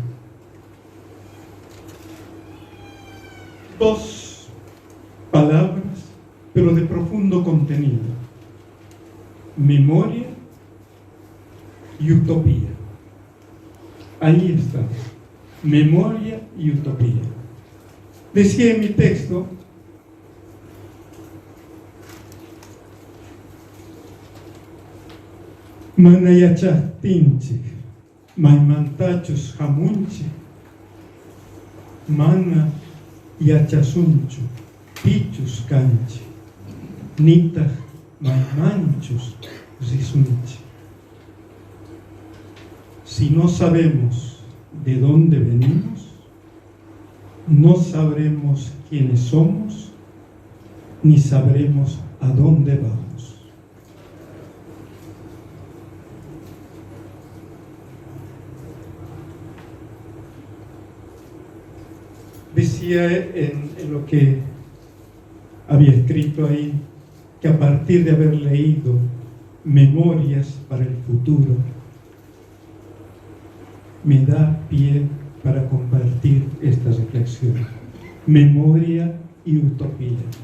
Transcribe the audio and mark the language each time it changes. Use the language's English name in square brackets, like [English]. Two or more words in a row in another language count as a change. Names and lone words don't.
[Spanish] Dos palabras, pero de profundo contenido: memoria y utopía. Ahí está, memoria y utopía. Decía en mi texto: [Quechua] Manayachastinchi, maimantachus jamunchi, mana yachasunchu, pichus canchi, nita maimanchus risunchi. [Spanish] Si no sabemos de dónde venimos, no sabremos quiénes somos, ni sabremos a dónde vamos. Decía en lo que había escrito ahí, que a partir de haber leído Memorias para el Futuro, me da pie para compartir esta reflexión: memoria y utopía.